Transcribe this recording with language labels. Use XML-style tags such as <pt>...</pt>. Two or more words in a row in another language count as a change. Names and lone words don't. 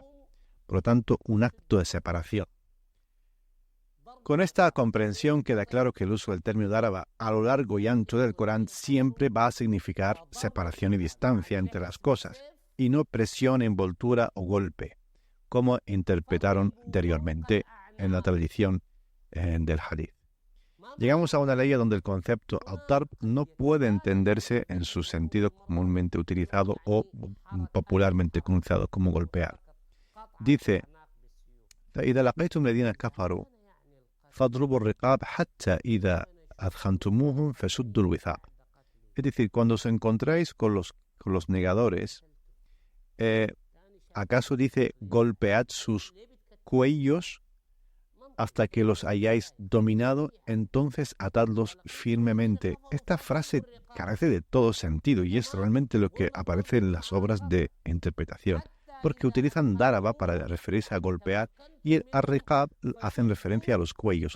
<es>Por lo tanto, un acto de separación. Con esta comprensión queda claro que el uso del término daraba a lo largo y ancho del Corán siempre va a significar separación y distancia entre las cosas, y no presión, envoltura o golpe, como interpretaron anteriormente en la tradición del hadith. Llegamos a una ley donde el concepto ad-darb no puede entenderse en su sentido comúnmente utilizado o popularmente conocido como golpear. Dice,</es> <ar>فإذا لقيتم الذين كفروا فاضربوا الرقاب حتى إذا أثخنتموهم فشدوا الوثاق.</ar> <es>Es decir, cuando os encontráis con los negadores, ¿acaso dice golpead sus cuellos hasta que los hayáis dominado? Entonces atadlos firmemente? Esta frase carece de todo sentido y es realmente lo que aparece en las obras de interpretación, porque utilizan daraba para referirse a golpear y el ar-riqab hacen referencia a los cuellos.</es>